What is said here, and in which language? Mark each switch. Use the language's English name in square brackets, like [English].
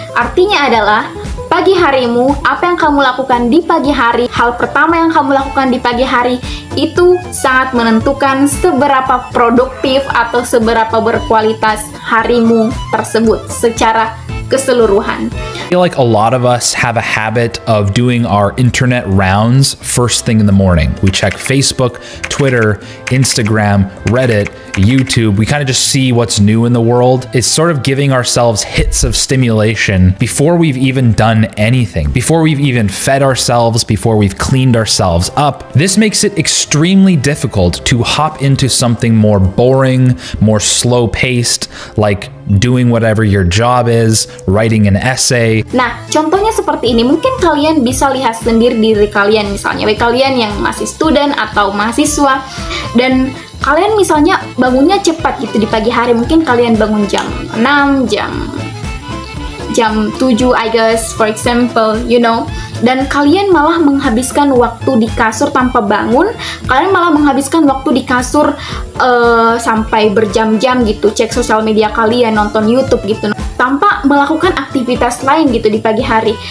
[Indonesian] Artinya adalah pagi harimu, apa yang kamu lakukan di pagi hari, hal pertama yang kamu lakukan di pagi hari itu sangat menentukan seberapa produktif atau seberapa berkualitas harimu tersebut secara keseluruhan. [English] I feel like a lot of us have a habit of doing our internet rounds first thing in the morning. We check Facebook, Twitter, Instagram, Reddit, YouTube. We kind of just see what's new in the world. It's sort of giving ourselves hits of stimulation before we've even done anything, before we've even fed ourselves, before we've cleaned ourselves up. This makes it extremely difficult to hop into something more boring, more slow-paced, like doing whatever your job is, writing an essay. [Indonesian] Nah, contohnya seperti ini. Mungkin kalian bisa lihat sendiri diri kalian misalnya. Bagi kalian yang masih student atau mahasiswa dan kalian misalnya bangunnya cepat gitu di pagi hari. Mungkin kalian bangun jam 6, jam jam 7 [English] I guess for example, [Indonesian] dan kalian malah menghabiskan waktu di kasur tanpa bangun, kalian malah menghabiskan waktu di kasur sampai berjam-jam gitu, cek sosial media kalian, nonton YouTube gitu, tanpa melakukan aktivitas lain gitu di pagi hari.